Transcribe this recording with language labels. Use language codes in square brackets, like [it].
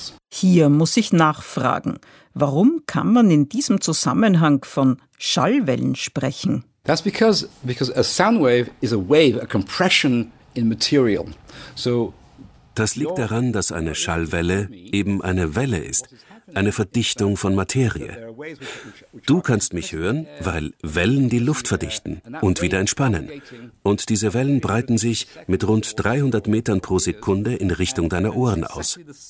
[de] Hier muss ich nachfragen, warum kann man in diesem Zusammenhang von Schallwellen sprechen? [en] That's because a sound wave is a wave, a compression in material. So [de] das liegt daran, dass eine Schallwelle eben eine Welle ist, eine Verdichtung von Materie. Du kannst mich hören, weil Wellen die Luft verdichten und wieder entspannen. Und diese Wellen breiten sich mit rund 300 Metern pro Sekunde in Richtung deiner Ohren aus.